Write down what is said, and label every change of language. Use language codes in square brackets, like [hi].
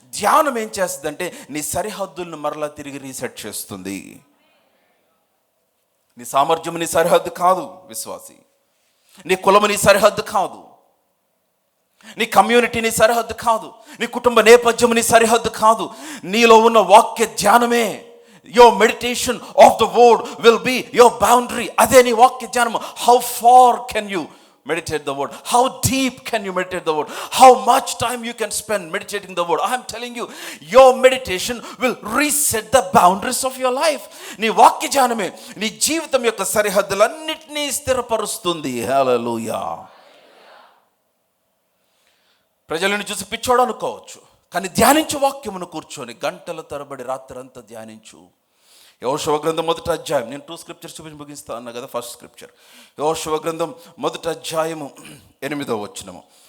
[te] ధ్యానం ఏం చేస్తుందంటే నీ సరిహద్దులను మరలా తిరిగి రీసెట్ చేస్తుంది. నీ సామర్థ్యం నీ సరిహద్దు కాదు విశ్వాసి, నీ కులము నీ సరిహద్దు కాదు, నీ కమ్యూనిటీ నీ సరిహద్దు కాదు, నీ కుటుంబ నేపథ్యం నీ సరిహద్దు కాదు. నీలో ఉన్న వాక్య ధ్యానమే, [en] your meditation of the word will be your boundary. [te] అదే నీ వాక్య ధ్యానము. [en] How far can you meditate the word? How deep can you meditate the word? How much time you can spend meditating the word? I am telling you, your meditation will reset the boundaries of your life. [te] నీ వాక్య ధ్యానమే నీ జీవితం యొక్క సరిహద్దులన్నిటినీ స్థిరపరుస్తుంది. హల్లెలూయా. ప్రజలను చూసి పిచ్చోడు అనుకోవచ్చు, కానీ ధ్యానించు వాక్యమును కూర్చొని గంటల తరబడి రాత్రంతా ధ్యానించు. యెహోషువ గ్రంథం 1వ అధ్యాయం, నేను 2 స్క్రిప్చర్స్ చూపించి ముగిస్తా అన్నా కదా. ఫస్ట్ స్క్రిప్చర్ యెహోషువ గ్రంథం 1వ అధ్యాయము 8వ వచనము.